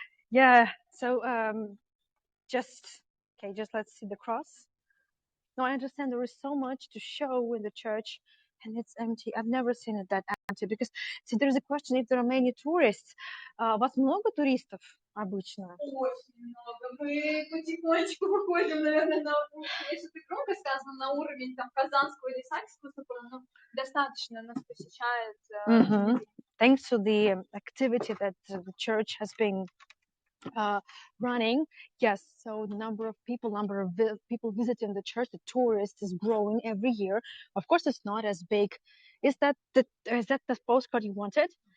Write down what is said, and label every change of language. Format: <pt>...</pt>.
<en>Yeah, so just let's see the cross. No, I understand there is so much to show in the church and it's empty. I've never seen it that empty because, see, there's a question if there are many tourists.</en> <ru>У вас много туристов обычно? Очень много. Мы потихонечку выходим, наверное, на, если это громко сказано, на уровень там казанского или сакского, но достаточно нас посещает.</ru> <en>Thanks to the activity that the church has been running, yes, so the number of people visiting the church, the tourists, is growing every year. Of course, it's not as big. Is that the postcard you wanted?</en>